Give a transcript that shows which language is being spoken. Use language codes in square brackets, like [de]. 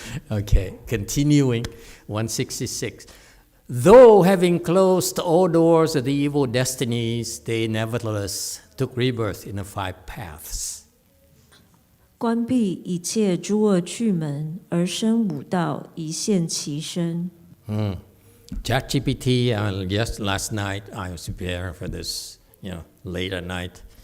[en] Okay, continuing, 166. Though having closed all doors of the evil destinies, they nevertheless took rebirth in the 5 paths. [zh] 关闭一切诸恶趣门，而生五道，一现其身。 [en] ChatGPT, just last night I was preparing for this, late at night.